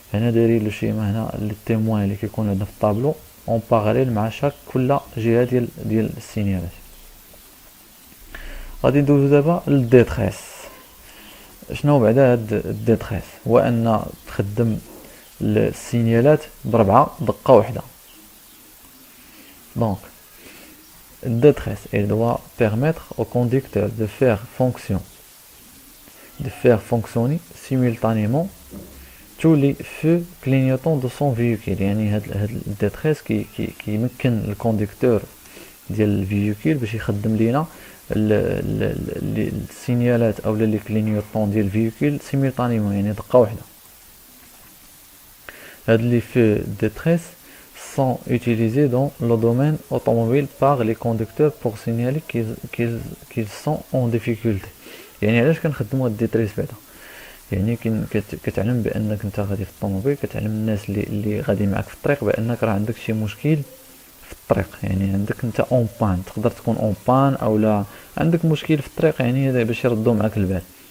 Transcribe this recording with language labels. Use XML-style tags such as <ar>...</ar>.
<ar>هنا دايرين له شيما هنا التيموان اللي كيكون عندنا في الطابلو اون باراليل مع شاك كل جهه ديال السينيالات. غادي ندوزو دابا للديتريس. شنو بعدا هاد الديتريس؟ هو ان تخدم السينيالات بربعه دقه واحده.</ar> <fr>Donc, détresse, elle doit permettre au conducteur de faire fonctionner simultanément tous les feux clignotants de son véhicule.</fr> <ar>يعني هاد الديتريس كيمكن الكونديكتور ديال الفيوكيل باش يخدم لينا السينيالات او لي كلينيوطون ديال الفيوكيل سيمultanément يعني دقه واحده.</ar> <fr>هاد لي فeux détresse sont utilisés dans le domaine automobile par les conducteurs pour signaler qu'ils sont en difficulté.</fr> <ar>يعني علاش كنخدموا هاد الديتريس بعدا؟ يعني كتعلم بانك انت غادي في الطوموبيل كتعلم الناس اللي غادي معك في الطريق بانك راه عندك شي مشكل في الطريق. يعني عندك انت اون بان، تقدر تكون اون بان او لا عندك مشكل في الطريق يعني باش يردوا معك البال.</ar>